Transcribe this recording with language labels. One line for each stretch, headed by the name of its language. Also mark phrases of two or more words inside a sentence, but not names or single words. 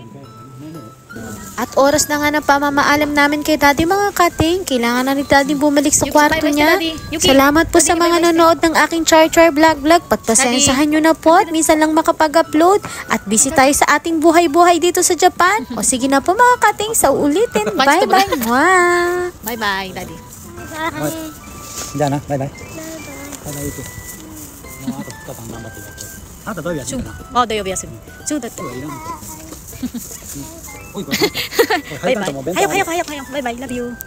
Filipino: At oras na nga ng pamamaalam namin kay Daddy mga kating. Kailangan na ni Daddy bumalik sa kwarto niya. Salamat po sa mga nanood ng aking Char vlog. Pagpasensahan nyo na po at minsan lang makapag-upload. At busy tayo sa ating buhay-buhay dito sa Japan. O sige na po mga kating, sa ulitin. Bye-bye. Bye-bye, Daddy.
Japanese: じゃあな、バイバイ。バイバイゆき。もうあと2日間頑張っていただきます。あなた土曜日休みかな。あ、土曜日休み。そうだって。今日はいらんの。おいこれ。バイバイ。早く。バイバイ。
English: Love you.